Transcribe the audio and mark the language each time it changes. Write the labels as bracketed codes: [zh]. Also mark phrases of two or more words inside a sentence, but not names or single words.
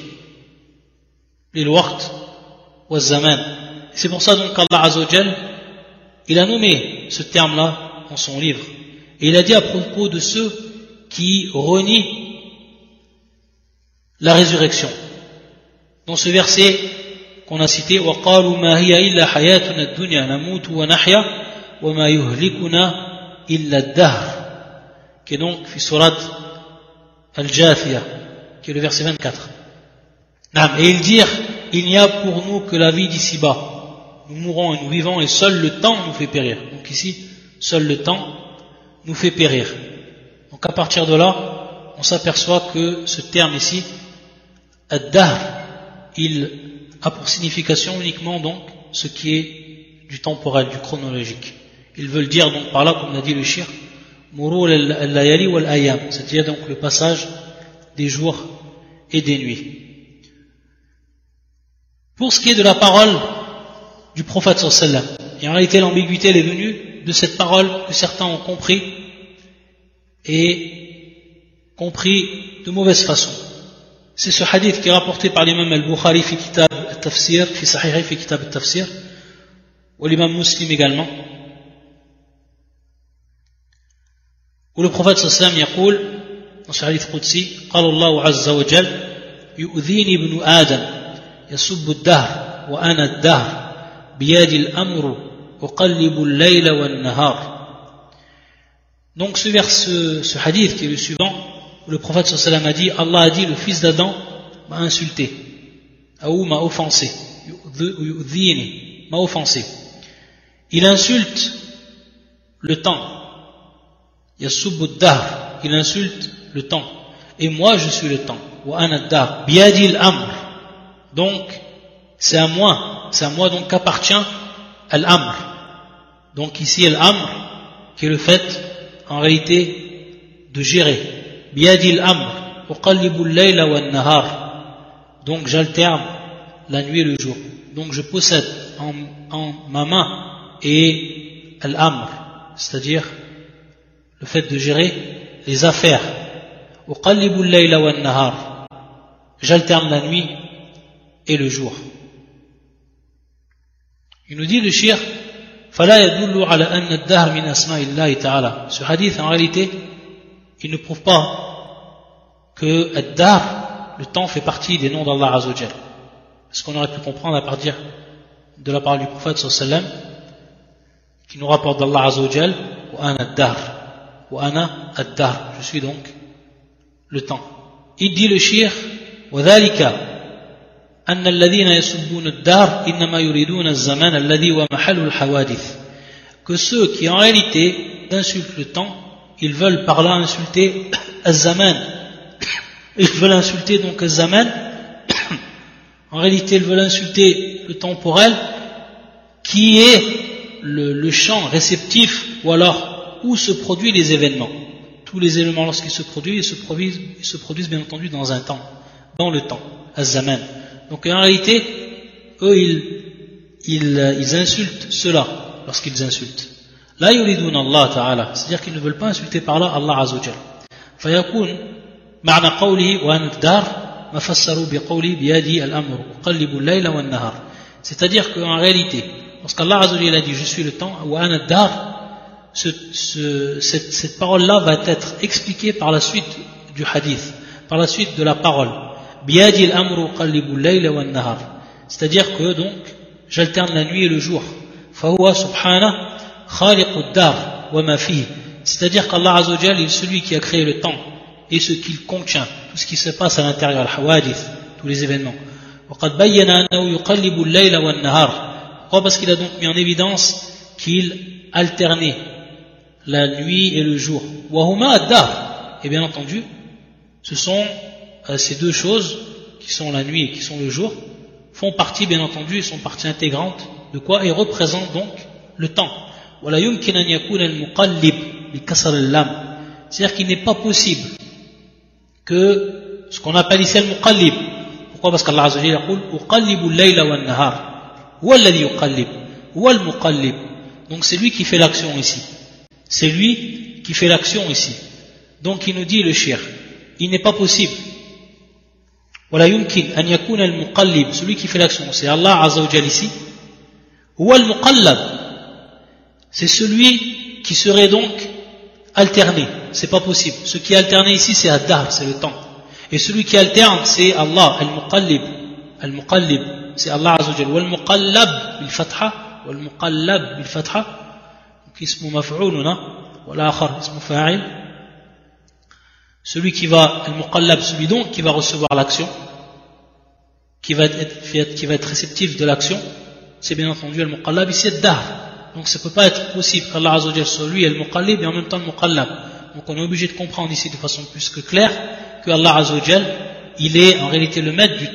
[ar] Les وقت وزمان. [fr] C'est pour ça donc qu'Allah [ar] عز وجل, [fr] il a nommé ce terme-là dans son livre. Et il a dit à propos de ceux qui renient la résurrection. Dans ce verset qu'on a cité, [ar] وَقَالُوا مَا هِيَ إِلَّا حَيَاتُنَا الدُّنْيَا نَمُوتُ وَنَحْيَا وَمَا يُهْلِكُنَا إِلَّا الدَّهْرِ, [fr] qui est donc [ar] في سورة الجاثية, [fr] qui est le verset 24. Et ils dirent, il n'y a pour nous que la vie d'ici-bas. Nous mourons et nous vivons et seul le temps nous fait périr. Donc ici, seul le temps nous fait périr. Donc à partir de là, on s'aperçoit que ce terme ici, ad-dahr, il a pour signification uniquement donc ce qui est du temporel, du chronologique. Ils veulent dire donc par là, comme l'a dit le shir, [ar] مرور الليالي والأيام, [fr] c'est-à-dire donc le passage des jours et des nuits. Pour ce qui est de la parole du prophète [ar] صلى الله عليه وسلم, [fr] et en réalité l'ambiguïté elle est venue de cette parole que certains ont compris et compris de mauvaise façon. C'est ce hadith qui est rapporté par l'imam al-Bukhari [ar] في كتاب التفسير في صحيحه في كتاب التفسير, [fr] ou l'imam Muslim également, où le prophète [ar] صلى الله عليه وسلم يقول, [fr] dans ce hadith qudsi, [ar] قال الله عز وجل يؤذيني ابن آدم يسب الدهر وأنا الدهر بيد الأمر أقلب الليل والنهار. [fr] Donc ce hadith qui est le suivant, où le prophète [ar] صلى الله عليه وسلم [fr] a dit, Allah a dit, le fils d'Adam m'a insulté, ou m'a offensé, m'a offensé. Il insulte le temps, [ar] يسب الدهر, [fr] il insulte le temps, et moi je suis le temps, [ar] وأنا الدهر بيدي الأمر, [fr] donc c'est à moi donc qu'appartient al-amr. Donc ici al-amr, qui est le fait en réalité de gérer. [ar] بيدي الأمر أقلب الليل والنهار. [fr] Donc j'alterne la nuit et le jour. Donc je possède en ma main et al-amr, c'est-à-dire le fait de gérer les affaires. [ar] أقلب الليل والنهار. [fr] J'alterne la nuit et le jour. Il nous dit le shir, [ar] فلا يدل على أن الدهر من أسماء الله تعالى. [fr] Ce hadith en réalité, il ne prouve pas que ad-dahr, le temps, fait partie des noms d'Allah [ar] عز وجل. [fr] Ce qu'on aurait pu comprendre à partir de la parole du prophète [ar] صلى الله عليه وسلم, [fr] qui nous rapporte d'Allah [ar] عز وجل, وأنا الدهر وأنا الدهر, [fr] je suis donc le temps. Il dit le shir, [ar] وذلك أن الذين يسبون الدهر إنما يريدون الزمان الذي هو محل الحوادث. [fr] Que ceux qui en réalité insultent le temps, ils veulent par là insulter az-zaman. Ils veulent insulter donc az-zaman. En réalité, ils veulent insulter le temporel, qui est le champ réceptif, ou alors où se produisent les événements. Tous les éléments, lorsqu'ils se produisent, ils se produisent bien entendu dans un temps, dans le temps, az-zaman. Donc en réalité, eux, ils insultent cela lorsqu'ils insultent. [ar] لا يريدون الله تعالى, [fr] c'est-à-dire qu'ils ne veulent pas insulter par là Allah [ar] عز وجل. فيكون معنى قوله وأن الدهر ما فسره بقول بيدي الأمر أقلب الليل والنهار. [fr] C'est-à-dire qu'en réalité, lorsqu'Allah [ar] عز وجل [fr] a dit je suis le temps, [ar] وأن الدهر, [fr] cette parole-là va être expliquée par la suite du hadith, par la suite de la parole. [ar] بيدي الأمر أقلب الليل والنهار. [fr] C'est-à-dire que donc j'alterne la nuit et le jour. [ar] فهو سبحانه خالق الدهر وما فيه. [fr] C'est-à-dire qu'Allah [ar] عز وجل [fr] est celui qui a créé le temps et ce qu'il contient, tout ce qui se passe à l'intérieur, al-hawadith, tous les événements. [ar] وقد بين أنه يقلب الليل والنهار. [fr] Pourquoi? Parce qu'il a donc mis en évidence qu'il alternait la nuit et le jour. [ar] وهما الدهر. [fr] Et bien entendu, ce sont ces deux choses, qui sont la nuit et qui sont le jour, font partie, bien entendu, sont partie intégrante de quoi? Et représentent donc le temps. C'est-à-dire qu'il n'est pas possible que ce qu'on appelle ici al-muqallib. Pourquoi? Parce qu'Allah [ar] عز وجل [fr] dit [ar] أقلب الليل والنهار هو الذي يقلب. هو المقلب. [fr] Donc c'est lui qui fait l'action ici. C'est lui qui fait l'action ici. Donc il nous dit le shir, il n'est pas possible. [ar] ولا يمكن أن يكون المقلب, [fr] celui qui fait l'action, c'est Allah [ar] عز وجل [fr] ici. Ou al-muqallab, c'est celui qui serait donc alterné. C'est pas possible. Ce qui est alterné ici, c'est ad-dahr, c'est le temps. Et celui qui alterne, c'est Allah, al-muqallib. Al-muqallib, c'est Allah [ar] عز وجل. والمقلب بالفتحة والمقلب بالفتحة, donc اسم مفعول والآخر اسم فاعل. [fr] Celui qui va, al-muqallab, celui donc qui va recevoir l'action, qui va être réceptif de l'action, c'est bien entendu al-muqallab, ici ad-dahr. Donc ça ne peut pas être possible qu'Allah [ar] عز وجل [fr] soit lui al-muqallib et en même temps al-muqallab. Donc on est obligé de comprendre ici de façon plus que claire que Allah [ar] عز وجل, [fr] il est en réalité le maître du temps.